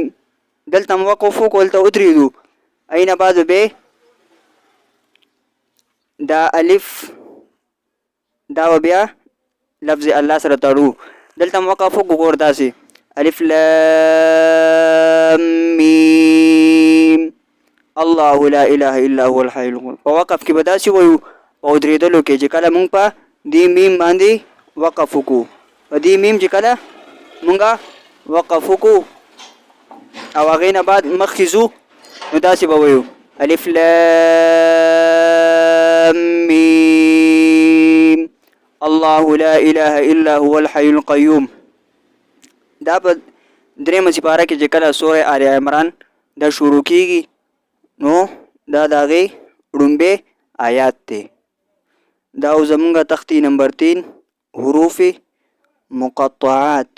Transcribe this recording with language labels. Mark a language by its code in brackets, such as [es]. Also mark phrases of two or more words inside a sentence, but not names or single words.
[ps] دلته موقف وکړو دلته ودرېدو اين بعد به دا الف دا بیا لفظ الله سره تړو. دلته موقف وکړو داسې [ar] الف لام میم الله لا اله الا هو الحي القيوم. [ps] په وقف کې به داسې وایو او درېدلو کې چې کله مونږ په دې میم باندې وقف وکړو، په دې میم چې کله مونږه وقف وکړو او هغې نه بعد مخکې ځو نو داسې به وایو [ar] الف لام میم الله لا اله الا هو الحي القيوم. [ps] دا په درېمه سپاره کې چې کله سوره آل عمران دا شروع کیږي نو دا د هغې ړومبی آیات دی. دا زمونږ تختی نمبر 3 [ar] حروف مقطعات.